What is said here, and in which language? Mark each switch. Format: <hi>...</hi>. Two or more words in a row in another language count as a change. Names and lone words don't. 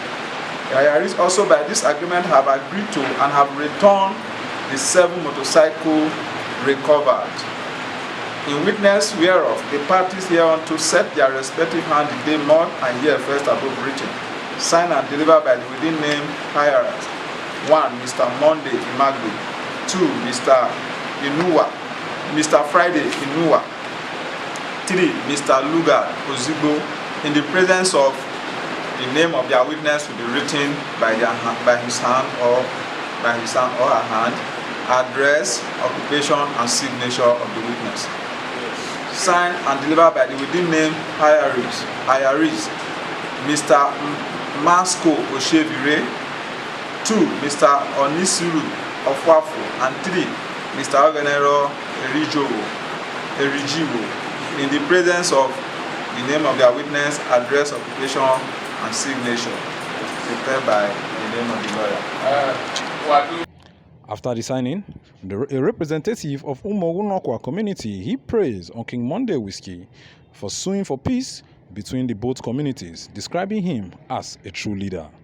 <en>The hirees also by this agreement have agreed to and have returned the 7 motorcycles recovered. In witness whereof, the parties hereunto set their respective hand the day month and year first above written, signed and delivered by the within name hirers. 1. Mr. Monday Imagbe. 2. Mr. Friday Inuwa. 3. Mr. Lugard Ozigbo. In the presence of the name of their witness will be written by his hand or her hand, address, occupation, and signature of the witness. Signed and delivered by the within name hirees. Mr. Masco Oshevire. 2. Mr. Onisiru Ofwafo. And 3. Mr. Ogenero Erijiwo. In the presence of the name of their witness, address, occupation, and signature, prepared by the name of the lawyer. After the signing, a representative of Umogu-Nokwa community, he praised on King Monday Whiskey for suing for peace between the both communities, describing him as a true leader.</en>